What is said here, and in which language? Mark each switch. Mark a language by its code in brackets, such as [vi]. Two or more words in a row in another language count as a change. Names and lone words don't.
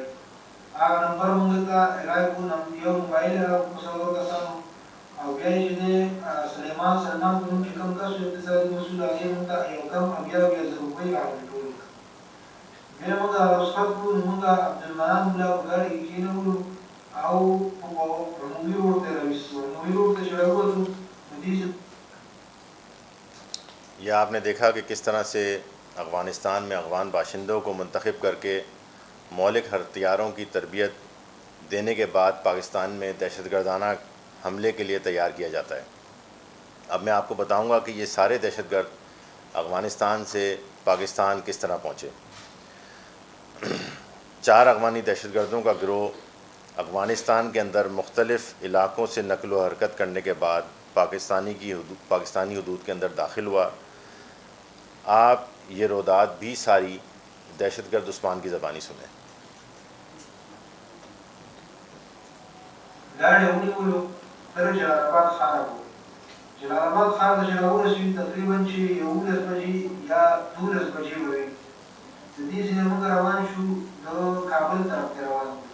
[ps] هغه نمبر مونږ ته الای کړو. یو موبایل یې راکړو په 100 کسانو او بیا یې چې دی سلیمان سلمان په نوم چې کوم کس و اقتصادي مسؤل هغې مونږ ته یو کم 80,000 روپۍ راټول کړو. بیا مونږ رخصت کړو. نو مونږ عبدالمنان ملا په ګاډۍ کې کېنولو او عمومي روډ ته راویستو. عمومي روډ ته چې راووتو نو دې [ur] یہ آپ نے دیکھا کہ کس طرح سے افغانستان میں افغان باشندوں کو منتخب کر کے مولک ہتھیاروں کی تربیت دینے کے بعد پاکستان میں دہشت گردانہ حملے کے لیے تیار کیا جاتا ہے. اب میں آپ کو بتاؤں گا کہ یہ سارے دہشت گرد افغانستان سے پاکستان کس طرح پہنچے. 4 افغانی دہشت گردوں کا گروہ افغانستان کے اندر مختلف علاقوں سے نقل و حرکت کرنے کے بعد پاکستانی حدود کے اندر داخل ہوا. آپ یہ رودات بھی ساری دہشت گرد عثمان کی زبانی سنیں. [ps] جلال آباد ښار ته چې راورسېدو تقریبا چې 11 بجې یا 12 بجې به وي. د دې ځای نه موږ روان شو د کابل طرف ته روان شو.